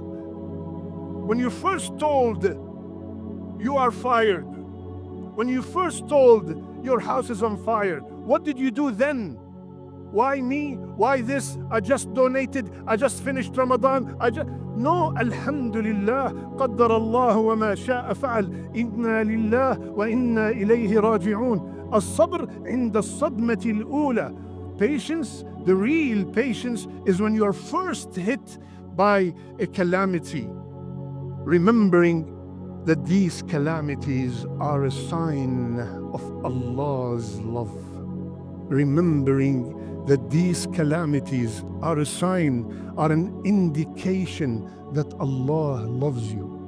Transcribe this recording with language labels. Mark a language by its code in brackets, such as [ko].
[en] When you're first told you are fired, when you first told your house is on fire, what did you do then? Why me? Why this? I just donated. I just finished Ramadan. [ar] No, Alhamdulillah. قدر الله وما شاء فعل. إنا لله وإنا إليه راجعون. الصبر عند الصدمة الأولى. [en] Patience, the real patience, is when you are first hit by a calamity, remembering that these calamities are a sign of Allah's love. Remembering that these calamities are a sign, are an indication that Allah loves you.